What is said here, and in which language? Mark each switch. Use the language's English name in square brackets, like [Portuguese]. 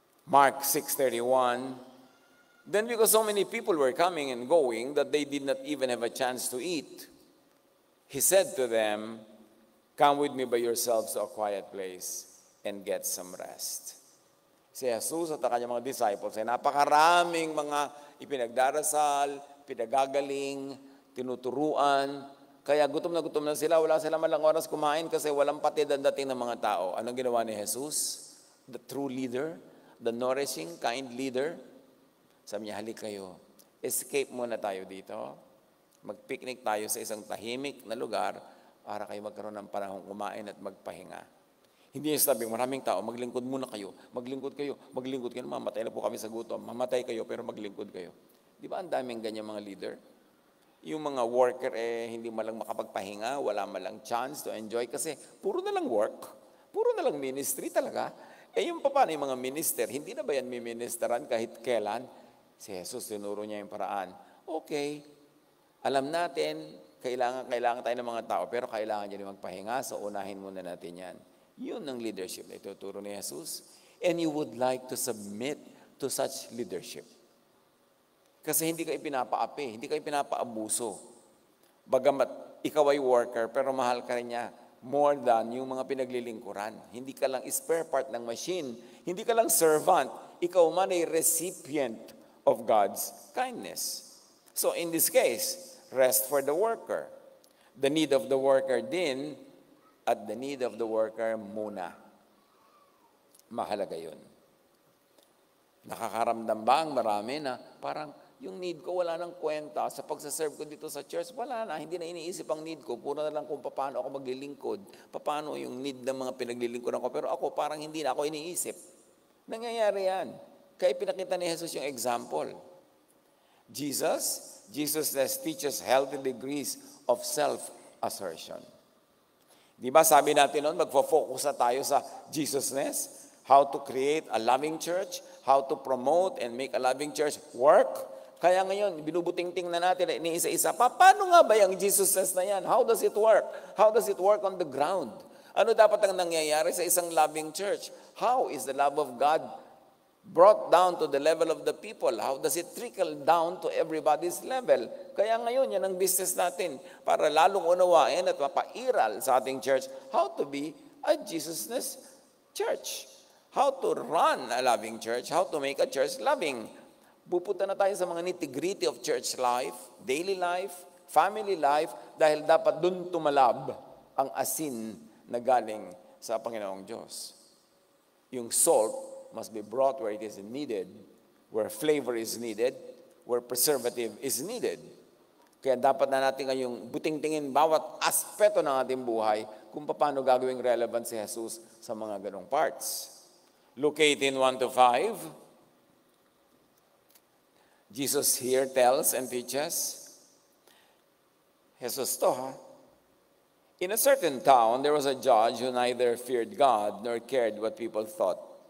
[English] Mark 6:31, then because so many people were coming and going that they did not even have a chance to eat, he said to them, come with me by yourselves to a quiet place and get some rest. [Filipino] Si Jesus at ang kanyang mga disciples ay napakaraming mga ipinagdarasal, pinagagaling, tinuturuan. Kaya gutom na sila, wala sila malang oras kumain kasi walang patid ang dating ng mga tao. Anong ginawa ni Jesus? [English] The true leader, the nourishing, kind leader. [Filipino] Sabi niya, halik kayo, escape muna tayo dito. Mag-picnic tayo sa isang tahimik na lugar para kayo magkaroon ng panahong kumain at magpahinga. Hindi niya sabing maraming tao, maglingkod muna kayo, maglingkod kayo, mamatay na po kami sa gutom, mamatay kayo pero maglingkod kayo. Di ba ang daming ganyan mga leader? Yung mga worker hindi malang makapagpahinga, wala malang [English] chance to enjoy [Filipino] kasi puro na lang work, puro na lang ministry talaga. Yung paano yung mga minister, hindi na ba yan miministeran kahit kailan? Si Jesus tinuro niya yung paraan. Okay, alam natin, kailangan tayo ng mga tao, pero kailangan niya magpahinga, so unahin muna natin yan. Yun ang leadership na ituturo ni Jesus. [English] And you would like to submit to such leadership. [Filipino] Kasi hindi ka ipinapaapi, hindi ka ipinapaabuso. Bagamat ikaw ay worker, pero mahal ka rin niya more than yung mga pinaglilingkuran. Hindi ka lang spare part ng machine. Hindi ka lang servant. Ikaw man ay [English] recipient of God's kindness. So in this case, rest for the worker. The need of the worker din, at the need of the worker muna. [Filipino] Mahalaga yun. Nakakaramdam ba ang marami na parang yung need ko wala nang kwenta sa pagsaserve ko dito sa church? Wala na, hindi na iniisip ang need ko. Puro na lang kung paano ako maglilingkod. Paano yung need ng mga pinaglilingkodan ko. Pero ako parang hindi na ako iniisip. Nangyayari yan. Kaya pinakita ni Jesus yung example. [English] Jesus teaches healthy degrees of self-assertion. [Filipino] Di ba sabi natin noon, magfo-focus na tayo sa [English] Jesusness, how to create a loving church, how to promote and make a loving church work. [Filipino] Kaya ngayon, binubuting-ting na natin, iniisa-isa, paano nga ba yung Jesusness na yan? [English] How does it work? How does it work on the ground? [Filipino] Ano dapat ang nangyayari sa isang loving church? [English] How is the love of God brought down to the level of the people? How does it trickle down to everybody's level? [Filipino] Kaya ngayon, yan ang business natin para lalong unawain at mapairal sa ating church [English] how to be a Jesusness church. How to run a loving church, how to make a church loving. [Filipino] Pupunta na tayo sa mga [English] nitty-gritty of church life, daily life, family life, [Filipino] dahil dapat dun tumalab ang asin na galing sa Panginoong Diyos. [English] Yung salt must be brought where it is needed, where flavor is needed, where preservative is needed. [Filipino] Kaya dapat na natin ngayong buting-tingin bawat aspeto ng ating buhay kung paano gagawing relevant si Jesus sa mga ganong parts. [English] Luke 18:1-5, Jesus here tells and teaches, Jesus to in a certain town, there was a judge who neither feared God nor cared what people thought.